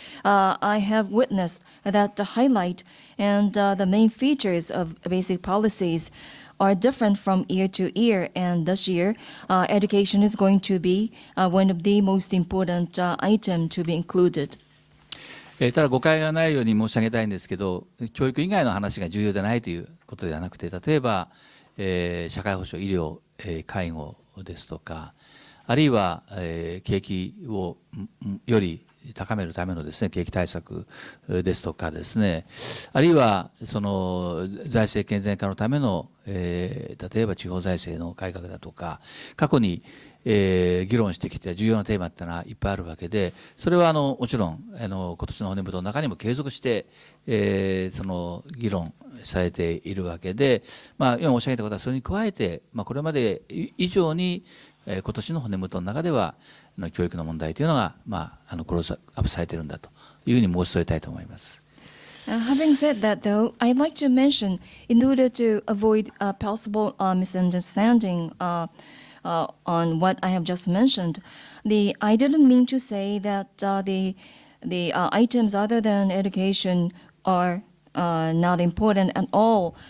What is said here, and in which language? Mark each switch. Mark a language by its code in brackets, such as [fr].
[en] I have witnessed that the highlight and the main features of basic policies are different from year to year, and this year, education is going to be one of the most important item to be included. [ja] ただ誤解がないように申し上げたいんですけど、教育以外の話が重要でないということではなくて、例えば、社会保障、医療、介護ですとか、あるいは、景気をより高めるためのですね、景気対策ですとかですね、あるいはその財政健全化のための、例えば地方財政の改革だとか、過去に議論してきた重要なテーマっていうのはいっぱいあるわけで、それはもちろん今年の骨太の中にも継続して、その議論されているわけで、今申し上げたことはそれに加えて、これまで以上に今年の骨太の中では教育の問題というのがクローズアップされているんだというふうに申し添えたいと思います。 [en] Having said that, though, I'd like to mention, in order to avoid possible misunderstanding on what I have just mentioned, I didn't mean to say that the items other than education are not important at all.